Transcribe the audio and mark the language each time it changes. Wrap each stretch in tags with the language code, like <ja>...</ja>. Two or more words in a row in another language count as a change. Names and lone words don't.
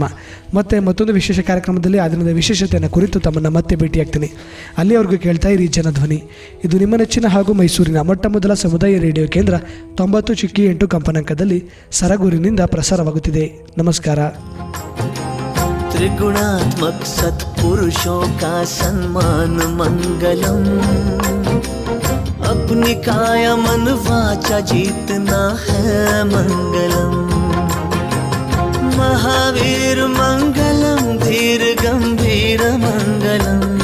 <kn>ಮತ್ತೆ ಮತ್ತೊಂದು ವಿಶೇಷ ಕಾರ್ಯಕ್ರಮದಲ್ಲಿ ಆ ದಿನದ ವಿಶೇಷತೆಯನ್ನು ಕುರಿತು ತಮ್ಮನ್ನು ಮತ್ತೆ ಭೇಟಿಯಾಗ್ತೀನಿ. ಅಲ್ಲಿಯವರೆಗೂ ಕೇಳ್ತಾ ಇರಿ ಜನಧ್ವನಿ. ಇದು ನಿಮ್ಮ ನೆಚ್ಚಿನ ಹಾಗೂ ಮೈಸೂರಿನ ಮೊಟ್ಟಮೊದಲ ಸಮುದಾಯ ರೇಡಿಯೋ ಕೇಂದ್ರ 90.8 ಕಂಪನಾಂಕದಲ್ಲಿ ಸರಗೂರಿನಿಂದ ಪ್ರಸಾರವಾಗುತ್ತಿದೆ. ನಮಸ್ಕಾರ.</kn> <hi>त्रिगुणात्मक सत्पुरुषों का सम्मान मंगलम। अपनी काया मन वाचा जीतना है मंगलम। महावीर मंगलम धीर गंभीर मंगलम।</hi>